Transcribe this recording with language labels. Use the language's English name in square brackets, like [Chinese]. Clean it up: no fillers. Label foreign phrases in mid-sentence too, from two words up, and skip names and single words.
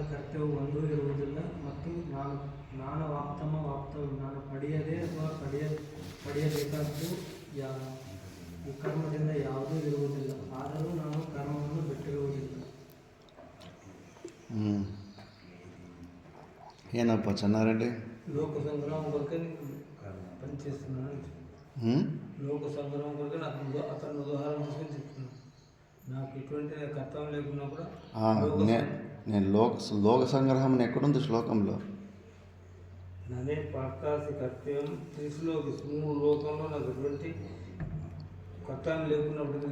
[Kannada] ಕರ್ತವ್ಯ ಒಂದೂ ಇರುವುದಿಲ್ಲ ಮತ್ತು ನಾನು ವಾಪ್ತವ್ಯ ನಾನು ಪಡೆಯದೇ ಅಥವಾ ಪಡೆಯಬೇಕಾದ್ದು ಈ ಕರ್ಮದಿಂದ ಯಾವುದೂ ಇರುವುದಿಲ್ಲ, ಆದರೂ ನಾನು ಕರ್ಮವನ್ನು ಬಿಟ್ಟಿರುವುದಿಲ್ಲ. ಏನಪ್ಪ ಚೆನ್ನಾರೆಡ್ಡಿ? [Telugu] లోక సంగ్రహం కొరకే పనిచేస్తున్నాను. లోక సంగ్రహం కొరకే అతను ఉదాహరణ తీసుకొని చెప్తున్నాను. నాకు ఎటువంటి కర్తవ్యం లేకున్నా కూడా నేను లోక సంగ్రహం ఎక్కడుంది శ్లోకంలో? నన్నే పాకాసి కర్తవ్యం త్రిశ్లోకి 3 లోకంలో నాకు ఎటువంటి కర్తవ్యం లేకున్నప్పుడు